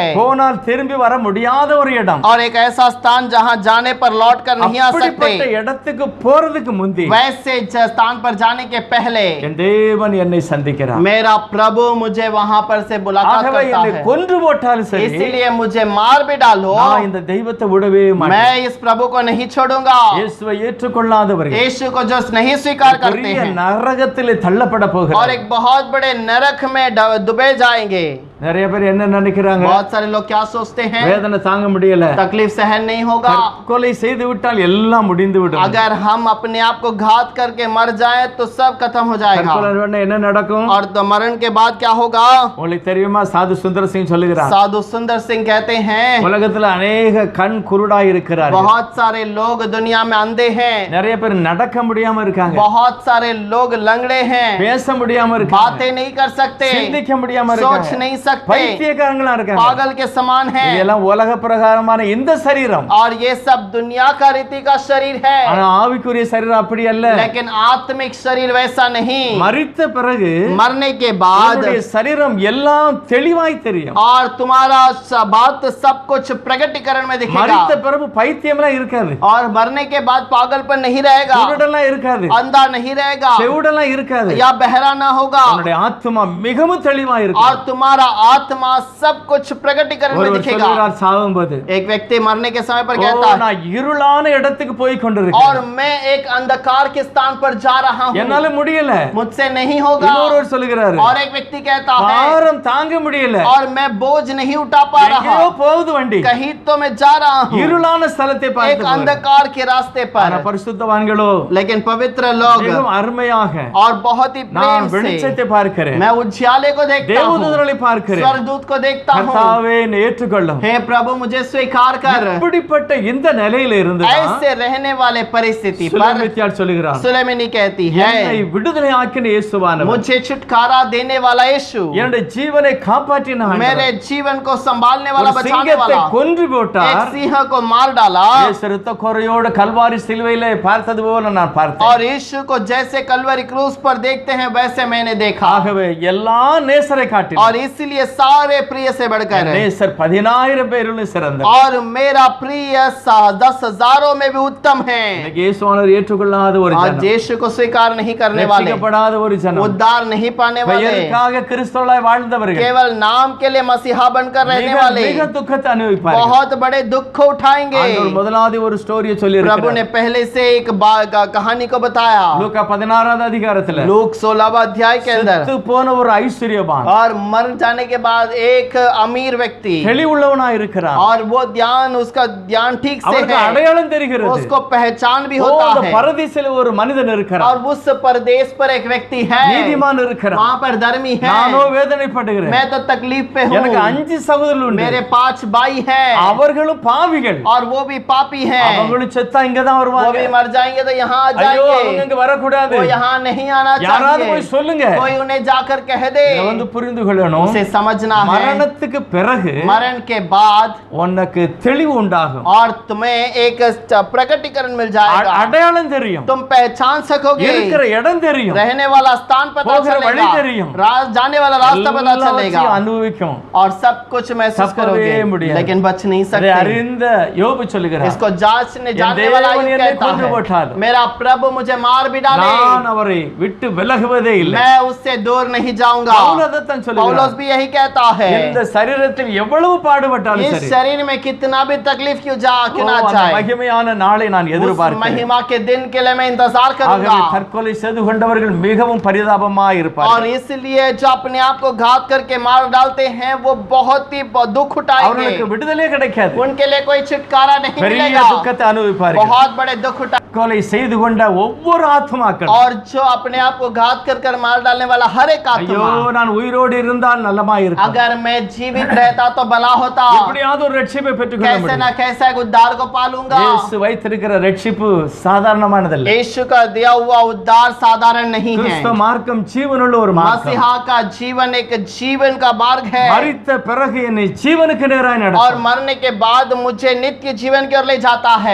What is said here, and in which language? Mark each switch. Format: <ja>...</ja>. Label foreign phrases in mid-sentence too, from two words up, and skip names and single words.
<ta>போனால் திரும்பி வர முடியாத ஒரு இடம்.</ta> <hi>और एक ऐसा स्थान जहां जाने पर लौट कर नहीं आ</hi> <ta>அப்படிப்பட்ட</ta> <hi>सकते।</hi> <ta>இடத்துக்கு போறதுக்கு முந்தி</ta> <hi>वैसे स्थान पर जाने के पहले</hi> <ta>என் தேவன் என்னை சந்திக்கிறார்.</ta> <hi>मेरा प्रभु मुझे वहां पर से मुलाकात</hi> <ta>ஆகவே</ta> <hi>करता</hi> <ta>என்னை</ta> <hi>है।</hi> <ta>கொன்று போட்டாலும் சரி,</ta> <hi>इसलिए मुझे मार भी डालो,</hi> <ta>நான் இந்த தெய்வத்தை விடவே மாட்டேன்.</ta> <hi>मैं इस प्रभु को नहीं छोड़ूंगा।</hi> <ta>இயேசுவை ஏற்றுக்கொள்ளாதவர்கள்</ta> <hi>यीशु को जो नहीं स्वीकार करते</hi> <ta>பெரிய</ta> <hi>हैं</hi> <ta>நரகத்திலே தள்ளப்பட</ta> <hi>और</hi> <ta>போகிறார்.</ta> <hi>एक बहुत बड़े नरक में डुबे जाएंगे।</hi> <ta>நிறைய பேர் என்ன நினைக்கிறாங்க,</ta> <hi>बहुत सारे लोग क्या सोचते हैं,</hi> <ta>வேதனை தாங்க முடியல,</ta> <hi>तकलीफ सहन नहीं होगा,</hi> <ta>தற்கொலை செய்து விட்டால் எல்லாம் முடிந்து விடும்.</ta> <hi>अगर हम अपने आप को घात करके मर जाएं तो सब खत्म हो जाएगा।</hi> <ta>தற்கொலை உடனே என்ன நடக்கும்?</ta> <hi>और तो मरण के बाद क्या होगा?</hi> <ta>உங்களுக்கு தெரியுமா? சாது சுந்தர சிங் சொல்லுகிறார்,</ta> <hi>साधु सुंदर सिंह कहते हैं</hi> <ta>உலகத்துல அநேக கண் குருடாய் இருக்கிறார்கள்,</ta> <hi>बहुत सारे लोग दुनिया में अंधे हैं,</hi> <ta>நிறைய பேர் நடக்க முடியாம இருக்காங்க,</ta> <hi>बहुत सारे लोग लंगड़े हैं,</hi> <ta>பேச முடியாம இருக்காங்க,</ta> <hi>बातें नहीं कर सकते,</hi> <ta>சிந்திக்க முடியாம</ta> <hi>सोच</hi> <ta>இருக்காங்க,</ta> <hi>नहीं सकते,</hi> <ta>பைத்தியக்காரங்களா இருக்காங்க.</ta> <hi>पागल के समान हैं।</hi> <ta>இதெல்லாம் உலக பிரகாரமான இந்த சரீரம்.</ta> <hi>और ये सब दुनिया का रीति का शरीर है,</hi> <ta>ஆனா ஆவிக்குரிய சரீரம் அப்படி அல்ல.</ta> <hi>लेकिन आत्मिक शरीर वैसा नहीं।</hi> <ta>மரித்த பிறகு</ta> <hi>मरने के बाद</hi> <ta>உன்னுடைய சரீரம் எல்லாம் தெளிவாய் தெரியும்.</ta> <hi>और तुम्हारा बात सब कुछ प्रकटीकरण में दिखेगा।</hi> <ta>மரித்த பிறகு பைத்தியம்லாம் இருக்காது,</ta> <hi>और मरने के बाद पागलपन नहीं रहेगा,</hi> <ta>குருடெல்லாம் இருக்காது,</ta> <hi>अंधा नहीं रहेगा,</hi> <ta>செவுடெல்லாம் இருக்காது.</ta> <hi>या बहरा ना होगा,</hi> <ta>உன்னுடைய ஆத்துமா மிகவும் தெளிவாய்</ta> <hi>और</hi> <ta>இருக்கும்.</ta> <hi>तुम्हारा आत्मा सब कुछ प्रकटीकरण में</hi> <ta>ஒருவர்</ta> <hi>दिखेगा।</hi> <ta>சொல்கிறார் சாவும்போது,</ta> <hi>एक व्यक्ति मरने के समय पर</hi> <ta>"ஓ,</ta> <hi>कहता है,</hi> <ta>நான் இருளான இடத்துக்கு போய்</ta> <hi>और</hi> <ta>கொண்டிருக்கிறேன்,</ta> <hi>मैं एक अंधकार के स्थान पर जा रहा हूँ,</hi> <ta>என்னால முடியல."</ta> <hi>मुझसे नहीं होगा।</hi> <ta>இன்னொருவர் சொல்லுகிறார்,</ta> <hi>और एक व्यक्ति कहता है,</hi> <ta>பாரம் தாங்க முடியல,</ta> <hi>और मैं बोझ नहीं उठा पा रहा,</hi> <ta>எங்கேயோ போகுது வண்டி,</ta> <hi>कहीं तो मैं जा रहा हूँ</hi> <ta>இருளான ஸ்தலத்தை</ta> <hi>एक</hi> <ta>பார்த்து போகுது.</ta> <hi>अंधकार के रास्ते</hi> <ta>ஆனா</ta> <hi>पर।</hi> <ta>பரிசுத்தவான்களோ</ta> <hi>लेकिन पवित्र लोग</hi> <ta>மிகவும் அருமையாக,</ta> <hi>और बहुत ही</hi> <ta>நான்</ta> <hi>प्रेम से</hi> <ta>வெளிச்சத்தை பார்க்கிறேன்,</ta> <hi>मैं उज्याले को देखता हूँ,</hi> <ta>தேவதூதர்களை பார்க்கிறேன்,</ta> <hi>स्वर्गदूत को देखता हूँ।</hi> <ta>கர்த்தாவே என்னை ஏற்றுக்கொள்ளும்.</ta> <hi>हे प्रभु मुझे स्वीकार कर।</hi> <ta>இப்படிப்பட்ட இந்த நிலையில இருந்து</ta> <hi>ऐसे रहने वाले परिस्थिति पर</hi> <ta>சுலமித்தியாள் சொல்லுகிறார்,</ta> <hi>सुलेमिनी कहती</hi> <ta>என்னை</ta> <hi>है,</hi> <ta>விடுதலை ஆக்கின இயேசுவானவர்,</ta> <hi>मुझे छुटकारा देने वाला यीशु,</hi> <ta>என்னுடைய ஜீவனை காப்பாற்றின</ta> <hi>मेरे</hi> <ta>ஆண்டவர்,</ta> <hi>जीवन को संभालने वाला,</hi> <ta>ஒரு</ta> <hi>बचाने</hi> <ta>சிங்கத்தை</ta> <hi>वाला,</hi> <ta>கொன்று</ta> <hi>एक</hi> <ta>போட்டார்.</ta> <hi>सिंह को मार डाला,</hi> <ta>இயேசு இரத்த கொறையோடு கல்வாரி சிலுவையிலே பார்த்தது போல நான் பார்த்தேன்.</ta> <hi>और यीशु को जैसे कलवरी क्रूस पर देखते हैं वैसे मैंने देखा।</hi> <ta>ஆகவே எல்லா நேசரை காட்டிலும்</ta> <hi>और इसलिए सारे प्रिय से बढ़कर</hi> <ta>நேசர் 10,000 பேரிலும் சிறந்தவர்.</ta> <hi>और मेरा प्रिय 10,000 में भी उत्तम है।</hi> <ta>இன்னைக்கு இயேசுவானவர் ஏற்றுக்கொள்ளாத ஒரு</ta> <hi>आज</hi> <ta>ஜனம்,</ta> <hi>यीशु को स्वीकार नहीं करने वाले,</hi> <ta>ரட்சிக்கப்படாத ஒரு ஜனம்,</ta> <hi>उद्धार नहीं पाने वाले,</hi> <ta>பெயருக்காக கிறிஸ்தவர்களாய் வாழ்ந்தவர்கள்</ta> <hi>केवल नाम के लिए मसीहा बनकर रहने</hi> <ta>மிக</ta> <hi>वाले</hi> <ta>மிக துக்கத்தை அனுபவிப்பார்கள்.</ta> <hi>बहुत बड़े दुख उठाएंगे।</hi> <ta>ஆண்டவர் முதலாவது ஒரு ஸ்டோரியை சொல்லி</ta> <hi>प्रभु ने पहले से एक कहानी को बताया,</hi> <ta>லூக்கா 16வது அதிகாரத்துல</ta> <hi>लूक 16वां अध्याय के अंदर।</hi> <ta>செத்து போன ஒரு ஐஸ்வர்யவான்</ta> <hi>और मर जाने के बाद एक अमीर व्यक्ति,</hi> <ta>தெளிவுள்ளவனாய் இருக்கிறான்,</ta> <hi>और वो ध्यान, उसका ध्यान ठीक से</hi> <ta>அவருக்கு</ta> <hi>है,</hi> <ta>அடையாளம் தெரிகிறது.</ta> <hi>उसको पहचान भी</hi> <ta>ஓ,</ta> <hi>होता</hi> <ta>அந்த</ta> <hi>है।</hi> <ta>பரதீசிலே ஒரு மனிதன் இருக்கிறான்,</ta> <hi>और उस परदेश पर एक व्यक्ति है,</hi> <ta>நீதிமான் இருக்கிறான்,</ta> <hi>वहां पर धर्मी है,</hi> <ta>நானோ வேதனைப்படுகிறேன்,</ta> <hi>मैं तो तकलीफ पे</hi> <ta>எனக்கு</ta> <hi>हूँ,</hi> <ta>5 சகோதரர்கள் உண்டு,</ta> <hi>मेरे 5 भाई हैं</hi> <ta>அவர்களும் பாவிகள்,</ta> <hi>और वो भी पापी हैं।</hi> <ta>அவங்களும் செத்தா இங்க தான்</ta> <hi>वो</hi> <ta>வருவாங்க.</ta> <hi>भी मर जाएंगे तो यहाँ आ</hi> <ta>ஐயோ அவங்க</ta> <hi>जाएंगे,</hi> <ta>இங்க வரக்கூடாது.</ta> <hi>वो यहाँ नहीं आना</hi> <ta>யாராவது போய்</ta> <hi>चाहिए।</hi> <ta>சொல்லுங்க.</ta> <hi>कोई उन्हें जाकर कह दे।</hi> <ta>இதை வந்து புரிந்து கொள்ளணும்.</ta> <hi>उसे समझना है</hi> <ta>மரணத்துக்கு பிறகு</ta> <hi>मरण के बाद</hi> <ta>உனக்கு தெளிவு உண்டாகும்,</ta> <hi>और तुम्हें एक प्रकटीकरण मिल जाएगा,</hi> <ta>அடையாளம் தெரியும்,</ta> <hi>तुम पहचान सकोगे,</hi> <ta>இருக்கிற இடம் தெரியும்,</ta> <hi>रहने वाला स्थान पता</hi> <ta>போகிற வழி</ta> <hi>चलेगा,</hi> <ta>தெரியும்,</ta> <hi>जाने वाला रास्ता पता चलेगा</hi> <ta>எல்லாவற்றையும் அனுபவிக்கும்.</ta> <hi>और सब कुछ महसूस</hi> <ta>தப்பவே</ta> <hi>करोगे,</hi> <ta>முடியாது.</ta> <hi>लेकिन बच नहीं</hi> <ta>இதை</ta> <hi>सकते।</hi> <ta>அறிந்த யோபு சொல்லுகிறார்,</ta> <hi>इसको जांचने</hi> <ta>என்</ta> <hi>जानने वाला</hi> <ta>தேவன்</ta> <hi>यूं</hi> <ta>என்னை</ta> <hi>कहता</hi> <ta>கொன்று</ta> <hi>है,</hi> <ta>போட்டாலும்</ta> <hi>मेरा प्रभु मुझे मार भी डाले,</hi> <ta>நான் அவரை விட்டு விலகுவதே இல்லை.</ta> <hi>मैं उससे दूर नहीं जाऊंगा।</hi> <ta>பவுல் அதைத்தான்</ta> <hi>पौलुस</hi> <ta>சொல்லுகிறார்.</ta> <hi>भी यही कहता है,</hi> <ta>இந்த சரீரத்தில் எவ்வளவு பாடுபட்டாலும்</ta> <hi>इस</hi> <ta>சரி,</ta> <hi>शरीर में कितना भी तकलीफ क्यों ना</hi> <ta>அந்த</ta> <hi>जाए,</hi> <ta>மகிமையான நாளை நான்</ta> <hi>उस</hi> <ta>எதிர்பார்க்கிறேன்.</ta> <hi>महिमा के दिन के लिए मैं इंतजार</hi> <ta>ஆகவே</ta> <hi>करूंगा।</hi> <ta>தற்கொலை செய்து கொண்டவர்கள் மிகவும் பரிதாபமாய்</ta> <hi>और</hi> <ta>இருப்பார்கள்.</ta> <hi>इसलिए जो अपने आप को घात करके मार डालते हैं वो बहुत ही दुख उठाएंगे,</hi> <ta>அவர்களுக்கு விடுதலையே கிடைக்காது,</ta> <hi>उनके लिए कोई छुटकारा नहीं</hi> <ta>பெரிய</ta> <hi>मिलेगा,</hi> <ta>துக்கத்தை அனுபவிப்பார்கள்.</ta> <hi>बहुत बड़े दुख उठा।</hi> <ta>தற்கொலை செய்து கொண்ட ஒவ்வொரு ஆத்மாக்கள்,</ta> <hi>और जो अपने आप को घात कर मार डालने वाला हर एक</hi> <ta>ஐயோ</ta> <hi>आत्मा,</hi> <ta>நான் உயிரோடு இருந்தால் நல்லமாய் இருக்கும்,</ta> <hi>अगर मैं जीवित रहता तो भला होता,</hi> <ta>எப்படியாவது ஒரு ரட்சிப்பை பெற்றுக்கொள்ள</ta> <hi>कैसे</hi> <ta>முடியும்.</ta> <hi>ना कैसे एक उद्धार को पालूंगा।</hi> <ta>இயேசு வைத்திருக்கிற ரட்சிப்பு சாதாரணமானதல்ல.</ta> <hi>यीशु का दिया हुआ उद्धार साधारण नहीं है।</hi> <ta>கிறிஸ்தவ மார்க்கம் ஜீவனுள்ள ஒரு மார்க்கம்.</ta> <hi>मसीहा का जीवन एक जीवन का मार्ग है,</hi> <ta>மரித்த பிறகு என்னை ஜீவனுக்கு நேராய்</ta> <hi>और</hi> <ta>நடத்தும்.</ta> <hi>मरने के बाद मुझे नित्य जीवन की ओर ले जाता है।</hi>